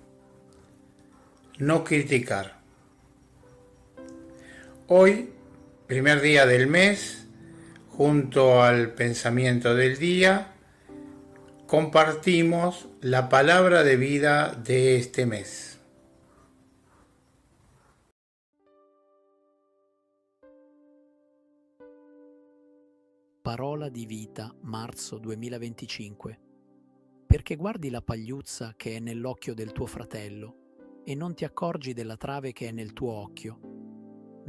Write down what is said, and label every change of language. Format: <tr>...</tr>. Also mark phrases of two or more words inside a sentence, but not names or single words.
<es>No criticar. Hoy, primer día del mes, junto al pensamiento del día, compartimos la palabra de vida de este mes.</es> <it>Parola di vita, marzo 2025. Perché guardi la pagliuzza che è nell'occhio del tuo fratello e non ti accorgi della trave che è nel tuo occhio.</it>